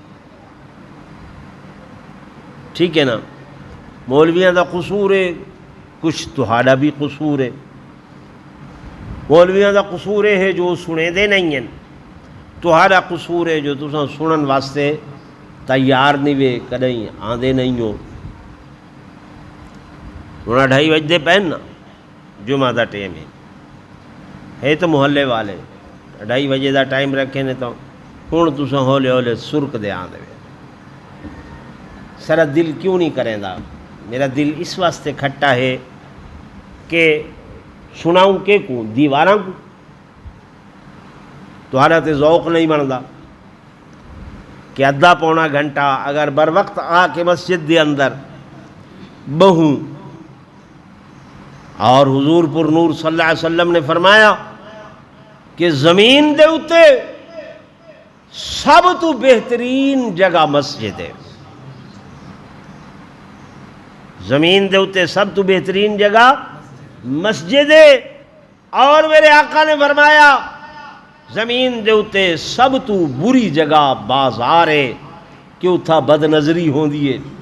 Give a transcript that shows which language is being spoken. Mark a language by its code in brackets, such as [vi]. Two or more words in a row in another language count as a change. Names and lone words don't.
[pa] ٹھیک ہے نا مولویاں دا قصور ہے کچھ تہاڑا بھی قصور ہے مولویاں دا قصور ہے جو سنے دے نہیں ہیں تہاڑا قصور ہے جو تساں سنن واسطے تیار نہیں وے کدیں آندے نہیں ہو انہاں 2:30 بجے پہن نا جمعہ دا ٹائم ہے تو محلے والے 2:30 بجے دا ٹائم رکھے نے تو ہن تساں ہولے ہولے سرک دے آندے سارا دل کیوں نہیں کریں دا میرا دل اس واسطے کھٹا ہے کہ سناؤں کے کو دیواراں کو تہاڑا تے ذوق نہیں بندا کہ ادھا پونا گھنٹہ اگر بر وقت آ کے مسجد دے اندر بہوں [ur] اور حضور پر نور صلی اللہ علیہ وسلم نے فرمایا کہ [pa] زمین دے اتے سب تو بہترین جگہ مسجد ہے زمین دے اتے سب تو بہترین جگہ مسجد ہے اور میرے آقا نے فرمایا زمین دے اتے سب تو بری جگہ بازار ہے کہ اتھا بد نظری ہوں دیئے